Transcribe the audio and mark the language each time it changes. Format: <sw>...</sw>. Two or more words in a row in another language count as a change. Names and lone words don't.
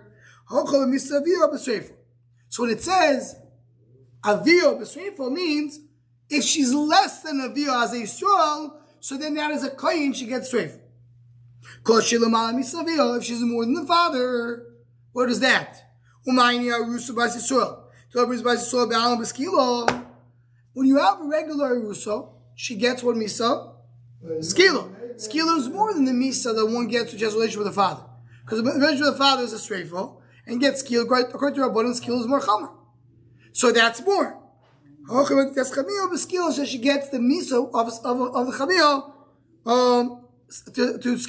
<en>So when it says</en> <he>אביה בשריפה</he> <en>means if she's less than Avio as a Yisrael, so then that is a koyin, she gets Sreifo. If she's more than the father, what is that? When you have a regular Ruso, she gets what Misa? Skilo. Skilo is more than the Misa that one gets which has a relationship with the father. Because the relationship with the father is a Sreifo, and gets Skilo, according to Rabbanan, Skilo is more Chomer. So that's more. So she gets the Misa of the Chamio to Skilo.</en>